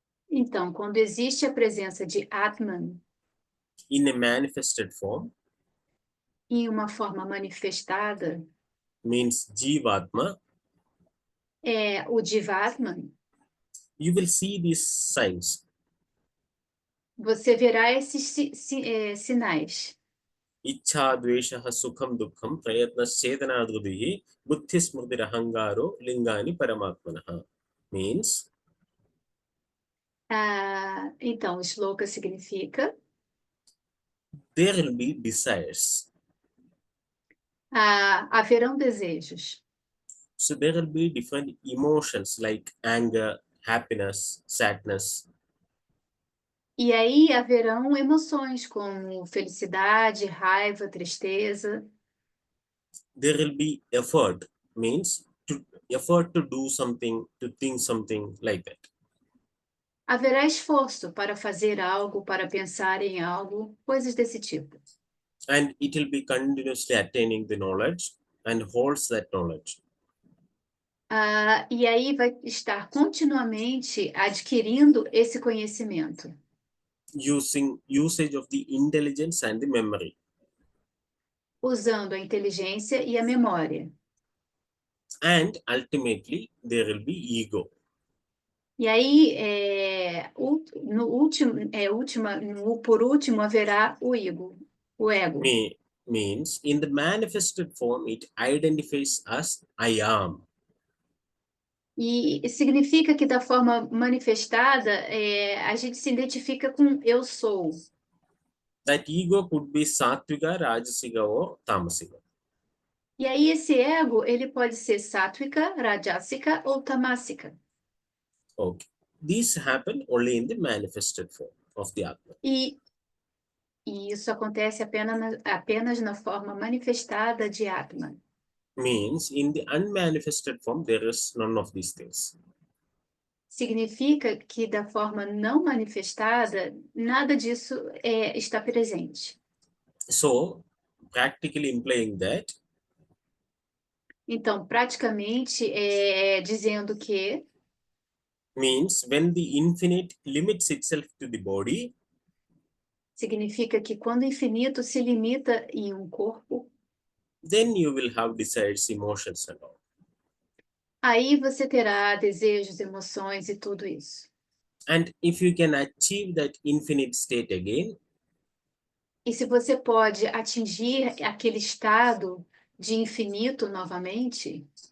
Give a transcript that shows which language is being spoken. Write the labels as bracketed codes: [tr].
[pt] Então, quando existe a presença de Atman [en] in a manifested form, [pt] em uma forma manifestada, [en] means Jivatma, [pt] o Jivatman, [en] you will see these signs. [pt] você verá esses sinais. [sa] Ichha, Dveshaha, Sukham, Dukkham, Prayatna, Chetana, Dhrudihi, Buddhi, Smrti, Ahangaro, Lingani, Paramatmanaha. Means, [pt] Então, shloka significa [en] there will be desires. [pt] haverão desejos. [en] So there will be different emotions like anger, happiness, sadness. [pt] E aí haverão emoções como felicidade, raiva, tristeza. [en] There will be effort, means effort to do something, to think something like that. [pt] Haverá esforço para fazer algo, para pensar em algo, coisas desse tipo. [en] And it will be continuously attaining the knowledge and holds that knowledge. [pt] E aí vai estar continuamente adquirindo esse conhecimento. [en] Usage of the intelligence and the memory. [pt] Usando a inteligência e a memória. [en] And ultimately, there will be ego. [pt] E aí, por último, haverá o ego. [en] Means, in the manifested form, it identifies as I am. [pt] E significa que da forma manifestada, a gente se identifica com eu sou. [en] That ego could be sattvika, rajasika or tamasika. [pt] E aí esse ego, ele pode ser sáttvica, rajasica ou tamasica. [en] Okay. These happen only in the manifested form of the Atman. [pt] E isso acontece apenas na forma manifestada de Atman. [en] Means, in the unmanifested form, there is none of these things. [pt] Significa que da forma não manifestada, nada disso está presente. [en] So, practically implying that. [pt] Então, praticamente, dizendo que [en] Means, when the infinite limits itself to the body, [pt] significa que quando o infinito se limita em um corpo, [en] then you will have desires, emotions and all. [pt] aí você terá desejos, emoções e tudo isso. [en] And if you can achieve that infinite state again, [pt] E se você pode atingir aquele estado de infinito novamente,